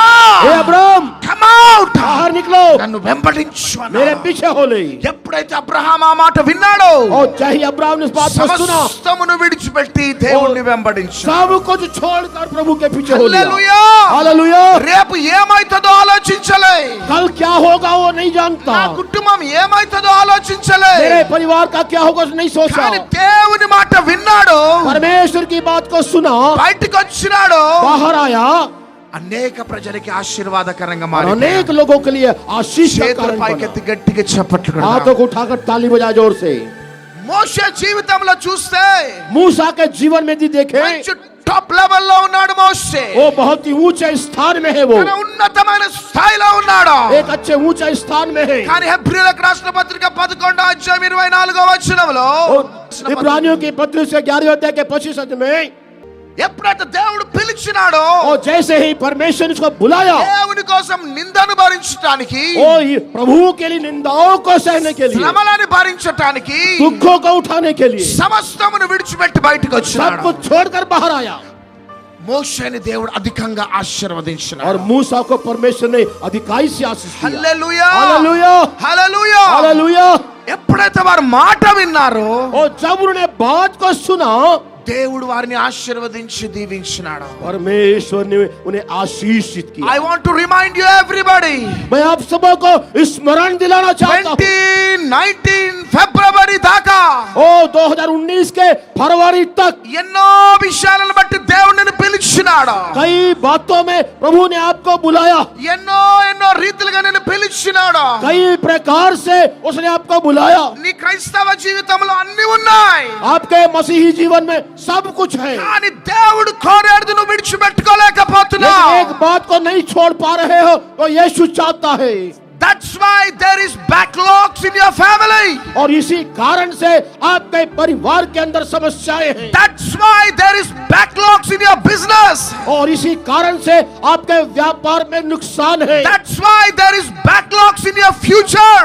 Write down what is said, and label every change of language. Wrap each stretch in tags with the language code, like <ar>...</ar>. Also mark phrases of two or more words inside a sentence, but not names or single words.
<hi>हे अब्राहम</hi> <en>come out,</en> <hi>बाहर निकलो,</hi> <te>నన్ను వెంబడించు అన్నాడు.</te> <hi>मेरे पीछे हो ले।</hi> <te>ఎప్పుడైతే అబ్రహాం ఆ మాట విన్నాడో,</te> <hi>और चाहे अब्राहम ने इस बात को सुना,</hi> <te>సమస్తమును విడిచిపెట్టి దేవుణ్ణి వెంబడించు.</te> <hi>सब कुछ छोड़कर प्रभु के पीछे हो लिया।</hi> <te>హల్లెలూయా.</te> <hi>हालेलुया।</hi> <te>రేపు ఏమైతుందో ఆలోచించలే,</te> <hi>कल क्या होगा वो नहीं जानता,</hi> <te>నా కుటుంబం ఏమైతుందో ఆలోచించలే,</te> <hi>मेरे परिवार का क्या होगा उसने नहीं सोचा,</hi> <te>కానీ దేవుని మాట విన్నాడు,</te> <hi>परमेश्वर की बात को सुना,</hi> <te>బయటికి వచ్చినాడు,</te> <hi>बाहर आया,</hi> <te>అనేక ప్రజలకి ఆశీర్వాదకరంగా</te> <hi>और</hi> <te>మారి</te> <hi>अनेक लोगों के लिए आशीष का</hi> <te>చేతుల</te> <hi>कारण</hi> <te>పైకెత్తి</te> <hi>बना।</hi> <te>గట్టిగా చప్పట్లు కొడదాం.</te> <hi>हाथों को उठाकर ताली बजा जोर से।</hi> <te>మోషే జీవితంలో చూస్తే</te> <hi>मूसा के जीवन में भी देखे,</hi> <te>మంచి</te> <en>top levello</en> <te>ఉన్నాడు మోషే,</te> <hi>वो बहुत ही ऊंचे स्थान में है, वो</hi> <te>తన ఉన్నతమైన స్థాయిలో ఉన్నాడు.</te> <hi>एक अच्छे ऊंचे स्थान में है।</hi> <te>కానీ హెబ్రీయులకు రాసిన పత్రిక 11వ అధ్యాయం 24వ వచనంలో,</te> <hi>और इब्रानियों की पत्री से 11वें अध्याय के 25 में,</hi> <te>ఎప్పుడైతే దేవుడు పిలిచినాడో,</te> <hi>और जैसे ही परमेश्वर ने उसको बुलाया,</hi> <te>దేవుని కోసం నిందను భరించటానికి,</te> <hi>ओ ये प्रभु के लिए निंदाओं को सहने के लिए,</hi> <te>శ్రమలను భరించటానికి</te> <hi>दुखों को उठाने के लिए,</hi> <te>సమస్తమును విడిచిపెట్టి బయటకు</te> <hi>सब</hi> <te>వచ్చినాడు.</te> <hi>कुछ छोड़कर बाहर आया।</hi> <te>మోషేని దేవుడు అధికంగా ఆశీర్వదించినాడు.</te> <hi>और मूसा को परमेश्वर ने अधिकारी से आशीष दिया।</hi> <te>హల్లెలూయా,</te> <hi>हालेलुया,</hi> <te>హల్లెలూయా.</te> <hi>हालेलुया।</hi> <te>ఎప్పుడైతే వారు మాట విన్నారో,</te> <hi>और जब उन्होंने बात को सुना,</hi> <te>దేవుడు వారిని ఆశీర్వదించి దీవించినాడు.</te> <hi>परमेश्वर ने उन्हें आशीषित किया।</hi> <en>I want to remind you everybody,</en> <hi>मैं आप सबको स्मरण दिलाना चाहता हूँ,</hi> <te>2019 ఫిబ్రవరి దాకా</te> <hi>ओ 2019 के फरवरी तक</hi> <te>ఎన్నో విషయాలను బట్టి దేవుడు నిన్ను పిలిచినాడు.</te> <hi>कई बातों में प्रभु ने आपको बुलाया,</hi> <te>ఎన్నో ఎన్నో రీతిలుగా నిన్ను పిలిచినాడు.</te> <hi>कई प्रकार से उसने आपको बुलाया।</hi> <te>నీ క్రైస్తవ జీవితంలో అన్ని ఉన్నాయి,</te> <hi>आपके मसीही जीवन में सब कुछ है,</hi> <te>కానీ దేవుడు కోరేది నువ్వు విడిచిపెట్టుకోలేకపోతున్నావు.</te> <hi>लेकिन एक बात को नहीं छोड़ पा रहे हो, तो यीशु चाहता है।</hi> <en>That's why there is backlogs in your family.</en> <hi>और इसी कारण से आपके परिवार के अंदर समस्याएं हैं।</hi> <en>That's why there is backlogs in your business.</en> <hi>और इसी कारण से आपके व्यापार में नुकसान है।</hi> <en>That's why there is backlogs in your future.</en>